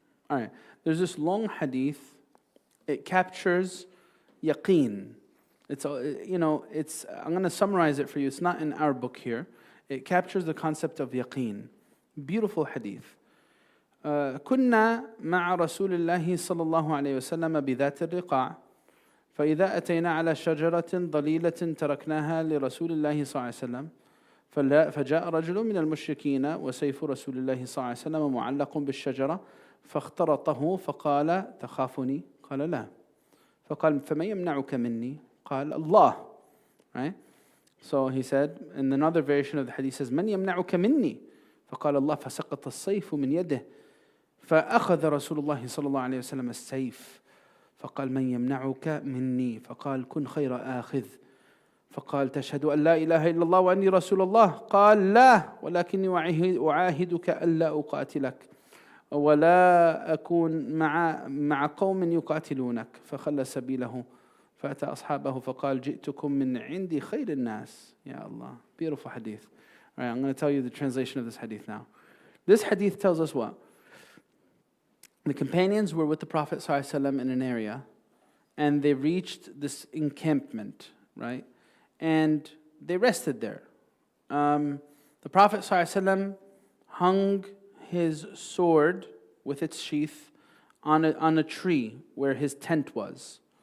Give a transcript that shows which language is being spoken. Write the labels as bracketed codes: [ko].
[en] All right, there's this long hadith. It captures, Yaqeen. It's, I'm going to summarize it for you. It's not in our book here. It captures the concept of yaqeen. Beautiful hadith. [ar] كنا مع رسول الله صلى الله عليه وسلم بذات الرقاع فإذا أتينا على شجرة ضليلة تركناها لرسول الله صلى الله عليه وسلم فجاء رجل من المشركين وسيف رسول الله صلى الله عليه وسلم معلق بالشجرة فاخترطه فقال تخافني؟ قال لا. فقال فمن يمنعك مني؟ قال الله. [en] Right? So he said, in another version of the hadith says, [ar] من يمنعك مني؟ فقال الله فسقط السيف من يده فأخذ رسول الله صلى الله عليه وسلم السيف فقال من يمنعك مني؟ فقال كن خير آخذ. فقال تشهد أن لا إله إلا الله وأني رسول الله؟ قال لا ولكني أعاهدك ألا أقاتلك ولا أكون مع قوم يقاتلونك. فخلى سبيله فأتى أصحابه فقال جئتكم من عند خير الناس. [en] Ya Allah, beautiful hadith. All right, I'm going to tell you the translation of this hadith now. This hadith tells us what? The companions were with the Prophet ﷺ in an area, and they reached this encampment, right? And they rested there. The Prophet ﷺ hung his sword with its sheath on a tree where his tent was.